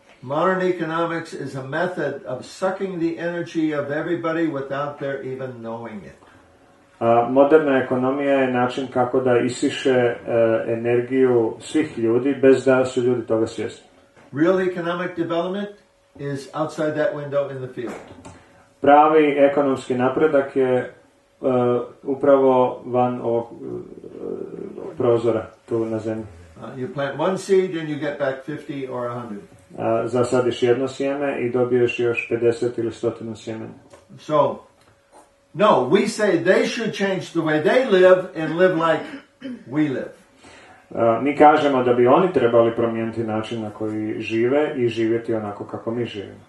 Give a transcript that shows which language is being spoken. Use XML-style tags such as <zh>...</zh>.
<en>Modern economics is a method of sucking the energy of everybody without their even knowing it.</en> <hr>Moderna ekonomija je način kako da isiše energiju svih ljudi bez da su ljudi toga svjesni.</hr> <en>Real economic development is outside that window in the field.</en> <hr>Pravi ekonomski napredak je upravo van ovog prozora tu na zemlji.</hr> <en>You plant one seed and you get back 50 or 100.</en> <hr>Zasadiš jedno sjeme i dobiješ još 50 ili 100 sjemena.</hr> <en>So, no, we say they should change the way they live and live like we live.</en> <hr>Mi kažemo da bi oni trebali promijeniti način na koji žive i živjeti onako kako mi živimo.</hr>